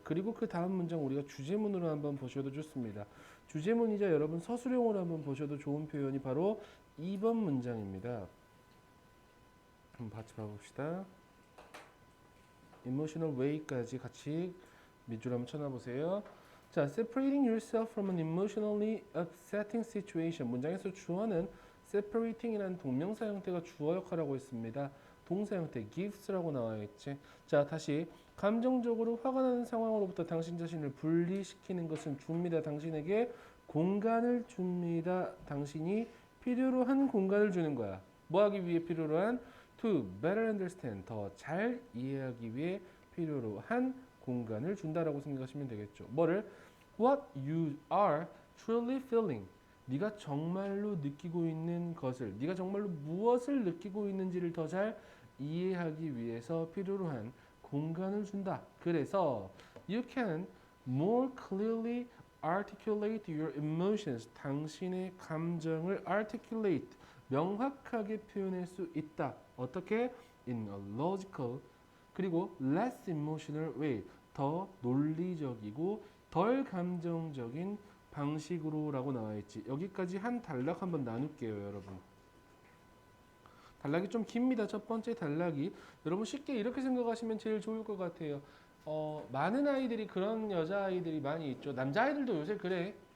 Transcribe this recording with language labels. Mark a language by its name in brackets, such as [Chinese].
[Korean] 그리고 그 다음 문장 우리가 주제문으로 한번 보셔도 좋습니다. 주제문이자 여러분 서술형으로 한번 보셔도 좋은 표현이 바로 2번 문장입니다. 한번 같이 봐봅시다. [English] emotional way [Korean] 까지 같이 밑줄 한번 쳐놔보세요. [English] 자, separating yourself from an emotionally upsetting situation. [Korean] 문장에서 주어는 separating이라는 동명사 형태가 주어 역할하고 있습니다. 동사 형태 gives라고 나와 있지. 자, 다시 감정적으로 화가 나는 상황으로부터 당신 자신을 분리시키는 것은 줍니다. 당신에게 공간을 줍니다. 당신이 필요로 한 공간을 주는 거야. 뭐 하기 위해 필요로 한? [English] To better understand, [Korean] 더 잘 이해하기 위해 필요로 한 공간을 준다라고 생각하시면 되겠죠. 뭐를? [English] What you are truly feeling. [Korean] 네가 정말로 느끼고 있는 것을, 네가 정말로 무엇을 느끼고 있는지를 더 잘 이해하기 위해서 필요로 한 공간을 준다. [English] 그래서 you can more clearly articulate your emotions. [Korean] 당신의 감정을 articulate, 명확하게 표현할 수 있다. 어떻게? [English] In a logical 그리고 less emotional way. [Korean] 더 논리적이고 덜 감정적인 방식으로라고 나와 있지. 여기까지 한 단락 한번 나눌게요, 여러분. 단락이 좀 깁니다. 첫 번째 단락이 여러분 쉽게 이렇게 생각하시면 제일 좋을 것 같아요. 많은 아이들이 그런 여자아이들이 많이 있죠. 남자아이들도 요새 그래.